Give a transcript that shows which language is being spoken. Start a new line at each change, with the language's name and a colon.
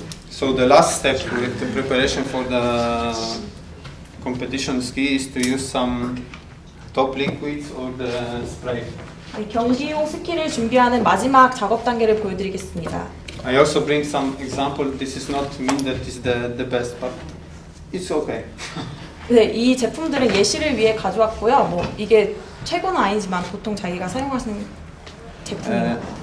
English: So the last step with the preparation for the competition ski is to use some top liquids or the spray.
Korean: 경기용 스키를 준비하는 마지막 작업 단계를 보여드리겠습니다.
English: I also bring some example. This is not mean that is the best, but it's okay.
Korean: 네, 이 제품들은 예시를 위해 가져왔고요. 이게 최고는 아니지만 보통 자기가 사용하시는 제품이에요.